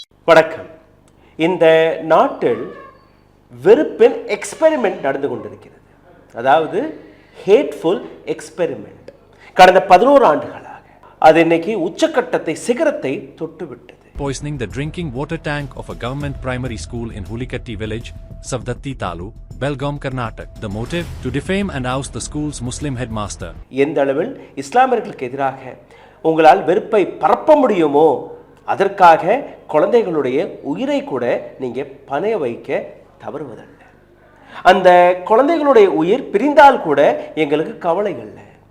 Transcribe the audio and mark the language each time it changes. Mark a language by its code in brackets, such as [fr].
[ta] வணக்கம். இந்த நாட்டில் வெறுப்பின் எக்ஸ்பெரிமெண்ட் நடந்து கொண்டிருக்கிறது. அதாவது [en] Hateful experiment. [ta] கடந்த 11 ஆண்டுகளாக அது இன்னைக்கு உச்சக்கட்டத்தை சிகரத்தை தொட்டுவிட்டது. [en] Poisoning the drinking water tank of a government primary school in Hulikatti village, Savdatti Talu, Belgaum, Karnataka. The motive? To defame and oust the school's Muslim headmaster. [ta] எந்த அளவில் இஸ்லாமியர்களுக்கு எதிராக உங்களால் வெறுப்பை பரப்ப முடியுமோ அதற்காக குழந்தைகளுடைய உயிரை கூட நீங்க பணைய வைக்க தவறுவதல்ல. அந்த குழந்தைகளுடைய உயிர் பிரிந்தால் கூட எங்களுக்கு கவலை இல்லை.